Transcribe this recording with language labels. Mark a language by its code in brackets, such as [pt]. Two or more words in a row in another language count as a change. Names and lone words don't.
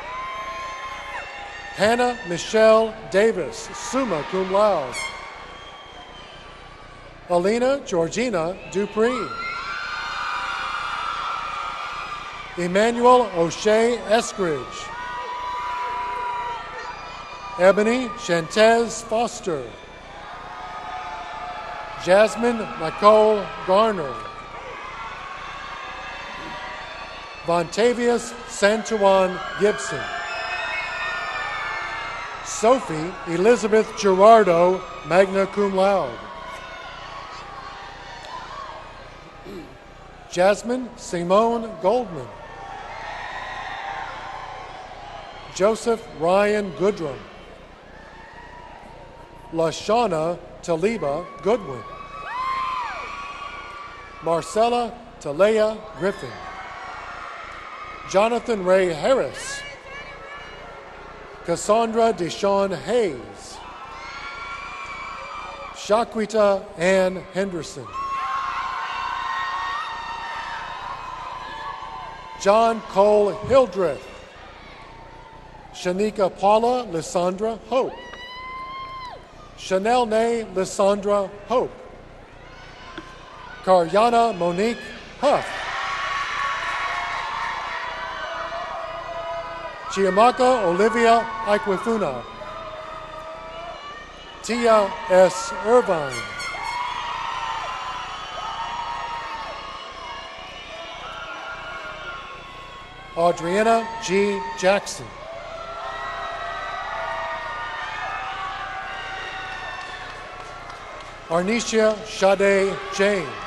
[en] Hannah Michelle Davis, [la] summa cum laude. [en] Alina Georgina Dupree. Emmanuel O'Shea Eskridge. Ebony Shantez Foster. Jasmine Nicole Garner. Vontavious Santuan Gibson. Sophie Elizabeth Gerardo, [la] magna cum laude. [en] Jasmine Simone Goldman. Joseph Ryan Goodrum. Lashana Taliba Goodwin. Marcella Talea Griffin. Jonathan Ray Harris. Cassandra Deshawn Hayes. Shaquita Ann Henderson. John Cole Hildreth. Shanika Paula Lysandra Hope. Chanel Nay Lysandra Hope. Karyana Monique Huff. Chiamaka Olivia Iquifuna. Tia S. Irvine. Adriana G. Jackson. Arnisha Sade James.